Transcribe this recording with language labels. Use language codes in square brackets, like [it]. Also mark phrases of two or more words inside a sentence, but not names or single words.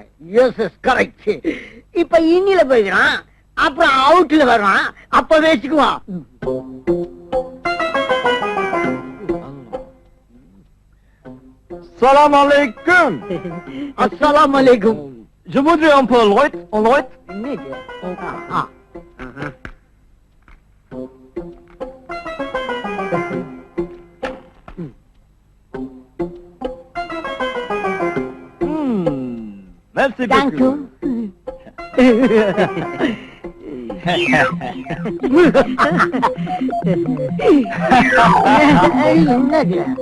[en] yes yes correct. [ta] இப்ப இன்னில போயிடுறான், அப்புறம் அவுட்ல வர்றான், அப்ப வச்சுக்குவான். [ar] سلام عليكم. السلام عليكم. [fr] Je voudrais un peu Lloyd. [ta] என்னது? ஆ. [fr] Merci [en] Thank you. என்னது?